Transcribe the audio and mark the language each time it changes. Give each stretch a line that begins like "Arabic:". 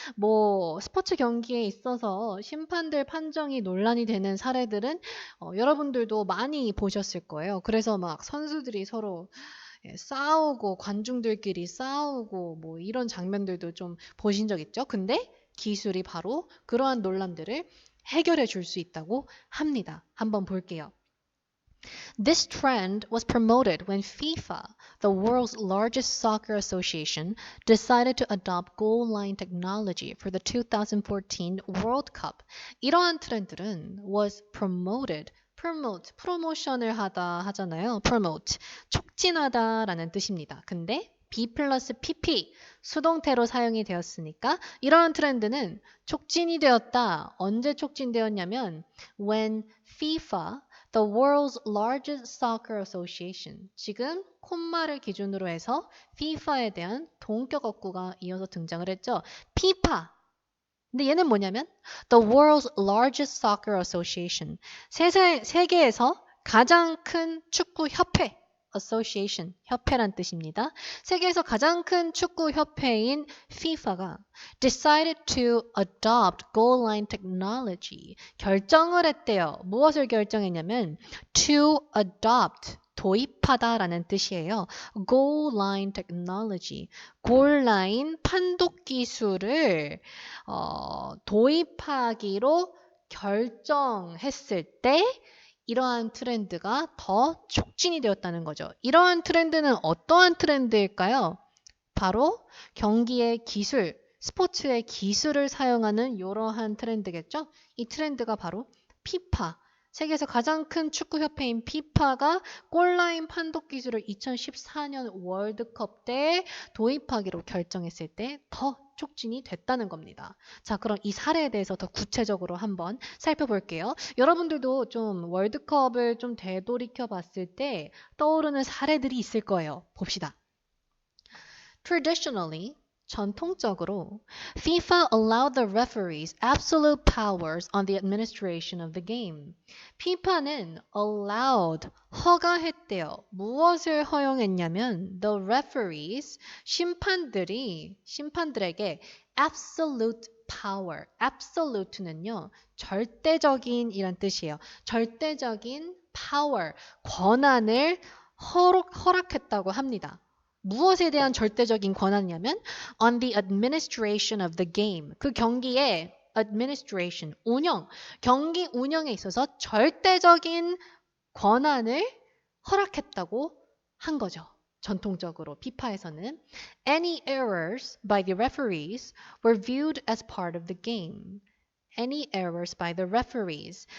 Korean: 뭐 스포츠 경기에 있어서 심판들 판정이 논란이 되는 사례들은 여러분들도 많이 보셨을 거예요. 그래서 막 선수들이 서로 싸우고 관중들끼리 싸우고 뭐 이런 장면들도 좀 보신 적 있죠? 근데 기술이 바로 그러한 논란들을 해결해 줄 수 있다고 합니다. 한번 볼게요.
English: This trend was promoted when FIFA, the world's largest soccer association, decided to adopt goal line technology for the 2014 World Cup.
Korean: 이러한 트렌드는
English: was promoted.
Korean: promote, 프로모션을 하다 하잖아요. promote, 촉진하다라는 뜻입니다. 근데 B 플러스 PP, 수동태로 사용이 되었으니까 이러한 트렌드는 촉진이 되었다. 언제 촉진되었냐면
English: when FIFA, the world's largest soccer association.
Korean: 지금 콤마를 기준으로 해서 FIFA에 대한 동격 어구가 이어서 등장을 했죠. FIFA. 근데 얘는 뭐냐면
English: the world's largest soccer association.
Korean: 세계에서 가장 큰 축구 협회. association, 협회란 뜻입니다. 세계에서 가장 큰 축구 협회인 FIFA가
English: decided to adopt goal line technology.
Korean: 결정을 했대요. 무엇을 결정했냐면 to adopt, 도입하다라는 뜻이에요. goal line technology, 골 라인 판독 기술을 도입하기로 결정했을 때 이러한 트렌드가 더 촉진이 되었다는 거죠. 이러한 트렌드는 어떠한 트렌드일까요? 바로 경기의 기술, 스포츠의 기술을 사용하는 이러한 트렌드겠죠? 이 트렌드가 바로 피파, 세계에서 가장 큰 축구협회인 피파가 골라인 판독 기술을 2014년 월드컵 때 도입하기로 결정했을 때 더 촉진이 됐다는 겁니다. 자, 그럼 이 사례에 대해서 더 구체적으로 한번 살펴볼게요. 여러분들도 좀 월드컵을 좀 되돌이켜 봤을 때 떠오르는 사례들이 있을 거예요. 봅시다.
English: Traditionally,
Korean: 전통적으로
English: FIFA allowed the referees absolute powers on the administration of the game.
Korean: FIFA는 allowed, 허가했대요. 무엇을 허용했냐면
English: the referees,
Korean: 심판들에게 absolute power, absolute는요, 절대적인 이란 뜻이에요. 절대적인 power, 권한을 허락했다고 합니다. 무엇에 대한 절대적인 권한이냐면
English: on the administration of the game.
Korean: 그 경기의 administration, 운영, 경기 운영에 있어서 절대적인 권한을 허락했다고 한 거죠. 전통적으로 피파에서는
English: any errors by the referees were viewed as part of the game. Any errors by the referees.